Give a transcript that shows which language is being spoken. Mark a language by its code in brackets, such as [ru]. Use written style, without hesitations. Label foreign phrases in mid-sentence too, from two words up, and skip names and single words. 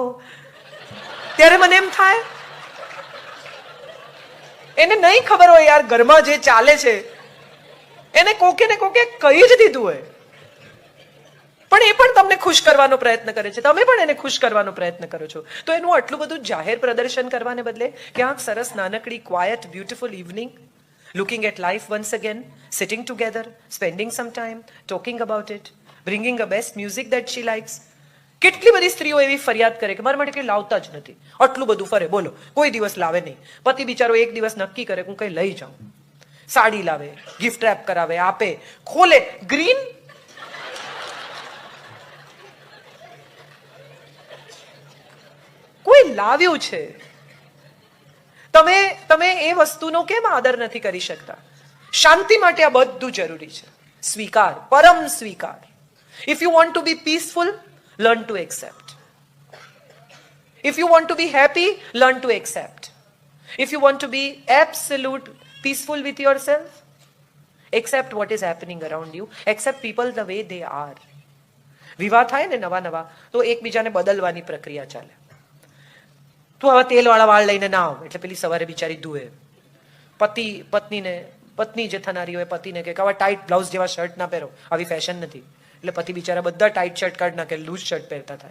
[gu] ત્યારે મને એમ થાય એને નહીં ખબર હોય યાર ઘરમાં જે ચાલે છે એને કોકે ને કોકે કહી જ દીધું હોય, પણ એ પણ તમને ખુશ કરવાનો પ્રયત્ન કરે છે, તમે પણ એને ખુશ કરવાનો પ્રયત્ન કરો છો. તો એનું આટલું બધું જાહેર પ્રદર્શન કરવાને બદલે ક્યાંક સરસ નાનકડી [en] quiet beautiful evening, looking at life once again, sitting together, spending some time, talking about it, bringing the best music that she likes. [gu] કેટલી બધી સ્ત્રીઓ એવી ફરિયાદ કરે કે મારા માટે કંઈ લાવતા જ નથી, આટલું બધું ફરે, બોલો કોઈ દિવસ લાવે નહીં. પતિ બિચારો એક દિવસ નક્કી કરે હું કંઈ લઈ જાઉં, સાડી લાવે, [en] gift wrap [gu] કરાવે, આપે, ખોલે, ગ્રીન કોઈ લાવ્યું છે. તમે એ વસ્તુનો કેમ આદર નથી કરી શકતા? શાંતિ માટે આ બધું જરૂરી છે. સ્વીકાર, પરમ સ્વીકાર. [en] If you want to be peaceful, learn to accept. If you want to be happy, learn to accept. If you want to be absolute peaceful with yourself, accept what is happening around you. Accept people the way they are. [gu] વિવાહ થાય ને નવા તો એકબીજાને બદલવાની પ્રક્રિયા ચાલે. તું હવે તેલવાળા વાળ લઈને ના આવ, એટલે પેલી સવારે બિચારી ધુએ. પત્ની જે થનારી હોય પતિને કે આવા [en] tight blouse [gu] જેવા શર્ટ ના પહેરો, આવી ફેશન નથી. એટલે પતિ બિચારા બધા [en] tight shirt [gu] કાઢી નાખે, [en] loose shirt [gu] પહેરતા થાય.